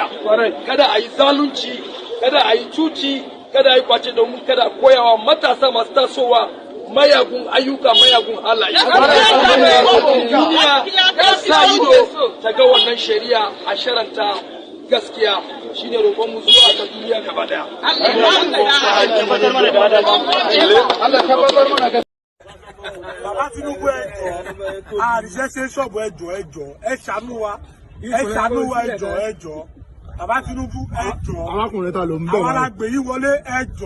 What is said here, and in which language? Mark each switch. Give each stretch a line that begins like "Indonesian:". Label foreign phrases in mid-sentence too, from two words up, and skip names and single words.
Hausa: Kada a yi zalunci, kada a yi cuci, kada a yi kwace domin kada koyawa matasa masu tasowa mayagun ayyuka, mayagun halaye. Duniya sa ido ta ga wannan shari'a a sharanta gaskiya shine roƙon mu zuwa ga duniya gaba daya.
Yoruba: Bàbá Tinubu ẹjọ́, àríṣẹ́ ṣe ṣọ́ọ̀bù ẹjọ́, ẹ ṣàánú wa ẹjọ́. Bàbá Tinubu ẹjọ́. Arákùnrin ta ló ń bọ̀ àwọn alágbè yìí wọlé ẹjọ́.